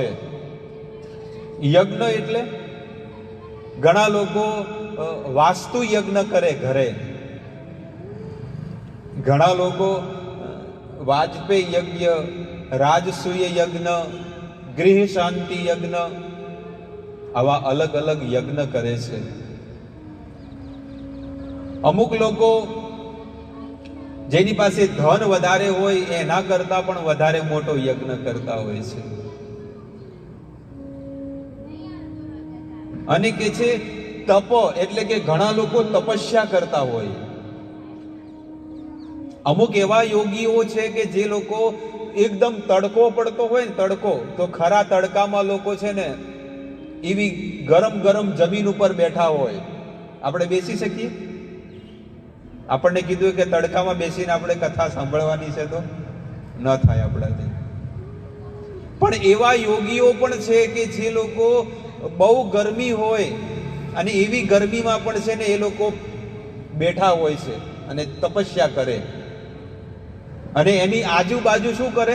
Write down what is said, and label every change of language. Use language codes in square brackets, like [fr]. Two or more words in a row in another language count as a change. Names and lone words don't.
[gu] યજ્ઞ એટલે ઘણા લોકો વાસ્તુ યજ્ઞ કરે ઘરે, ઘણા લોકો વાજપેયી યજ્ઞ, રાજસૂય યજ્ઞ, ગૃહ શાંતિ યજ્ઞ, આવા અલગ અલગ યજ્ઞ કરે છે। અમુક લોકો જેની પાસે ધન વધારે હોય એના કરતા પણ વધારે મોટો યજ્ઞ કરતા હોય છે। અને કે છે તપ એટલે કે ઘણા લોકો તપસ્યા કરતા હોય। અમુક એવા યોગીઓ છે કે જે લોકો એકદમ તડકો પડતો હોય ને તડકો, તો ખરા તડકામાં લોકો છે ને એવી ગરમ ગરમ જમીન ઉપર બેઠા હોય। આપણે બેસી શકીએ? આપણને કીધું કે તડકામાં બેસીને આપણે કથા સાંભળવાની છે તો ન થાય આપણાથી। પણ એવા યોગીઓ પણ છે કે જે લોકો બહુ ગરમી હોય અને એવી ગરમીમાં પણ છે ને એ લોકો બેઠા હોય છે અને તપસ્યા કરે અને એની આજુબાજુ શું કરે?